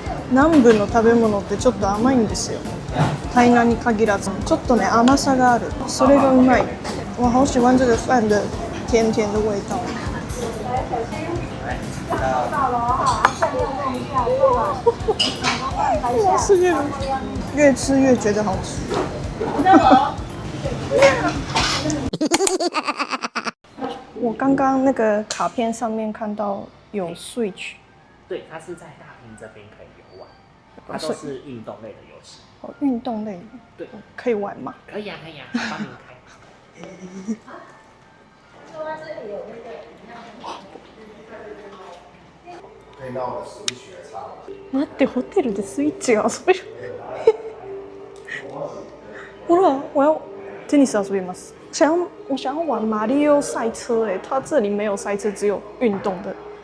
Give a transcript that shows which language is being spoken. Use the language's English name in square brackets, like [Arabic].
[Japanese] 南部の食べ物ってちょっと甘いんですよ。台南に限らず，ちょっとね甘さがある。それがうまい。 [Chinese] 我好喜歡這個飯的甜甜的味道。哇，是越吃越覺得好吃。我剛剛那個卡片上面看到有 Switch，對，它是在大廳這邊可以遊玩，它都是運動類的遊戲。哦，運動類，對，可以玩嗎？可以啊，可以啊，幫你開。坐在這裡有那個。可以讓我的 Switch 來插。 [Japanese] 待って、ホテルでスイッチが遊べる。ほら， [Chinese] 我要 [Japanese] テニス遊びます。 [Chinese] 我想要玩馬里奧賽車，它這裡沒有賽車，只有運動的。